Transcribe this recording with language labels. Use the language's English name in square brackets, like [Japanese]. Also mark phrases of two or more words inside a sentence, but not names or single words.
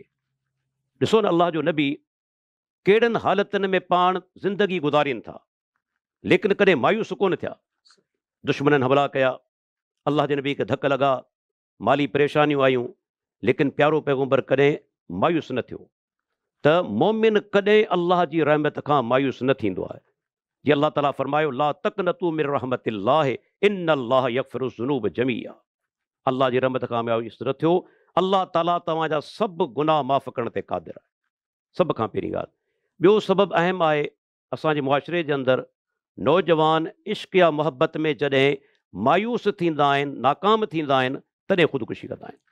[Sindhi] ॾिसो न, अल्लाह जो नबी कहिड़नि हालतुनि में पाण ज़िंदगी गुज़ारीनि था, लेकिन कॾहिं मायूस कोन थिया। दुश्मननि हमला कया, अल्लाह जे नबी खे धक लॻा, माली परेशानियूं आयूं, लेकिन प्यारो पैगम्बर कॾहिं मायूस न थियो। त मोमिन कॾहिं अल्लाह जी रहमत खां मायूस न थींदो आहे। जीअं अल्लाह ताला फरमायो, [Arabic] لا تقنطوا من رحمة الله إن الله يغفر الذنوب جميعا. [Sindhi] अल्लाह जी रहमत खां मायूस न थियो। अल्लाह ताला तव्हांजा सभु गुनाह माफ़ करण ते क़ादिर आहे। सभ खां पहिरीं ॻाल्हि। ॿियो सबबु अहम आहे, असांजे मुआशिरे जे अंदरि नौजवान इश्क या मोहबत में जॾहिं मायूस थींदा आहिनि, नाकाम थींदा आहिनि, तॾहिं ख़ुदकुशी कंदा आहिनि।